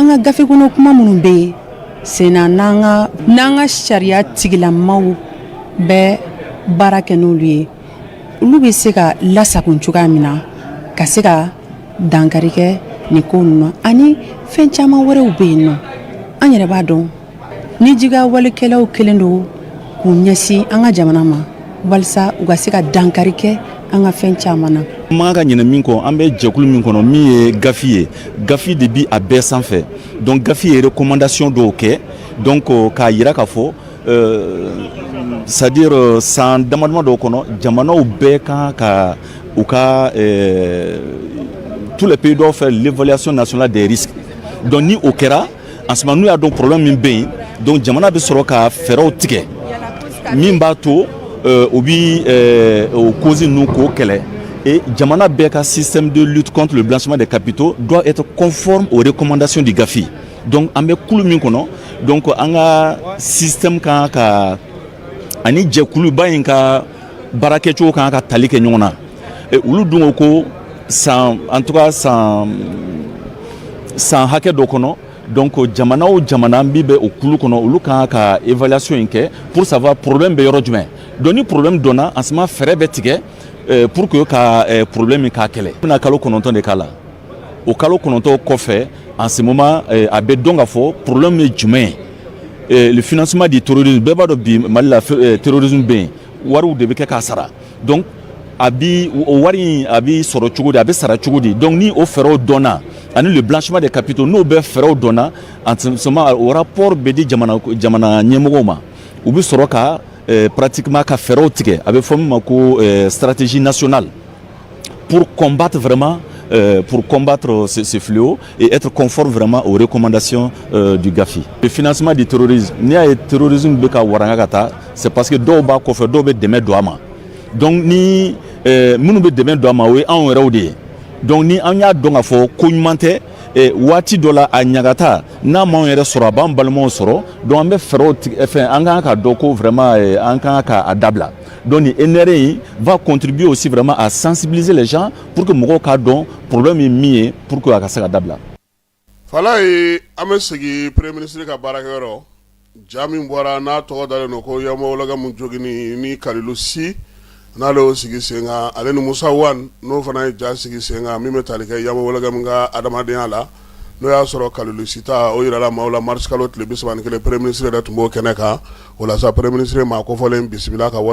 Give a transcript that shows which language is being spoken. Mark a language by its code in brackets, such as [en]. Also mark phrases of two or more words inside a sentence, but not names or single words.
[bm] ka gafe kɔnɔ kuma minnu bɛ yen sen na n'an ka sariya tigilamaw bɛ baara kɛ n'olu ye olu bɛ se ka lasago cogoya min na ka se ka dankari kɛ nin ko ninnu na ani fɛn caman wɛrɛw bɛ yen nɔ an yɛrɛ b'a dɔn ni jiga walekɛlaw kelen don k'u ɲɛsin an ka jamana ma walasa u ka se ka dankari kɛ an ka fɛn caman na. Man ka ɲinɛ min kɔ an bɛ jɛkulu min kɔnɔ min ye gafi ye gafi de bi a bɛɛ sanfɛ donc gafi ye recommandation dɔw kɛ donc k'a yira k'a fɔ c'est-à-dire san damadama dɔw kɔnɔ jamanaw bɛɛ kan ka u ka [fr] tous les pays doivent faire l'évaluation nationale des risques donc [bm] ni o kɛra [fr] en ce moment [bm] n'u y'a dɔn [fr] problème [bm] min bɛ yen donc jamana bɛ sɔrɔ ka fɛɛrɛw tigɛ min b'a to o bi o cause ninnu k'o kɛlɛ et jamana bɛɛ ka [fr] système de lutte contre le blanchiment des capitaux doit être conforme aux recommandations du GAFI [bm] donc an bɛ kulu min kɔnɔ donc an ka système kan ka ani jɛkuluba in ka baara kɛcogo kan ka tali kɛ ɲɔgɔn na olu dun ko [fr] en tout cas [bm] san hakɛ dɔ kɔnɔ donc jamana o jamana min bɛ o kulu kɔnɔ olu kan ka évaluation in kɛ [fr] pour savoir problème [bm] bɛ yɔrɔ jumɛn donc ni problème donna [fr] en ce moment [bm] fɛɛrɛ bɛ tigɛ [fr] pour que [bm] ka problème in k'a kɛlɛ bɛna kalo 9 de k'a la o kalo 9 kɔfɛ [fr] en ce moment [bm] a bɛ dɔn k'a fɔ problème ye jumɛn [fr] le financement du [bm] terrorisme bɛɛ b'a dɔn bi Mali la terrorisme bɛ yen wariw de bɛ kɛ k'a sara donc a bi o wari a bi sɔrɔ cogo di a bɛ sara cogo di donc ni o fɛɛrɛw dɔnna ani [fr] le blanchiment des capitaux [bm] n'o bɛ fɛɛrɛw dɔnna [fr] en ce moment [bm] o rapport bɛ di jamana ɲɛmɔgɔw ma u bɛ sɔrɔ ka pratiquement ka fɛɛrɛw tigɛ a bɛ fɔ min ma ko [fr] stratégie nationale pour combattre vraiment ce fléau et être conforme vraiment aux recommandations du GAFI. Le financement du terrorisme, [bm] ni a terrorisme bɛ ka waranga ka taa [fr] c'est parce que [bm] dɔw b'a kɔfɛ dɔw bɛ dɛmɛ don a ma donc ni minnu bɛ dɛmɛ don a ma o ye anw yɛrɛw de ye donc ni an y'a dɔn k'a fɔ ko ɲuman tɛ waati dɔ la a ɲagata n'a m'anw yɛrɛ sɔrɔ a b'an balimaw sɔrɔ donc an bɛ fɛɛrɛw tigɛ fɛn an kan ka dɔn ko vraiment an kan ka dabila donc ni NRA in [fr] va contribuer aussi vraiment à sensibiliser les gens pour que [bm] mɔgɔw k'a dɔn problème ye min ye [fr] pour que [bm] a ka se ka dabila. Fala ye an bɛ sigi [fr] premier ministre [bm] ka baarakɛyɔrɔ ja min bɔra n'a tɔgɔ dalen don ko Yamawologa Munjogini ni Kalilu Si n'ale y'o sigi sen kan ale ni Musa Wan n'o fana ye ja sigi sen kan min bɛ tali kɛ Yamawologa min ka adamadenya la n'o y'a sɔrɔ Kalilu Si ta o yirala maaw la mars kalo tile 31 [fr] premier ministre [bm] yɛrɛ tun b'o kɛnɛ kan o la sa [fr] premier ministre [bm] maa kofɔlen bisimila ka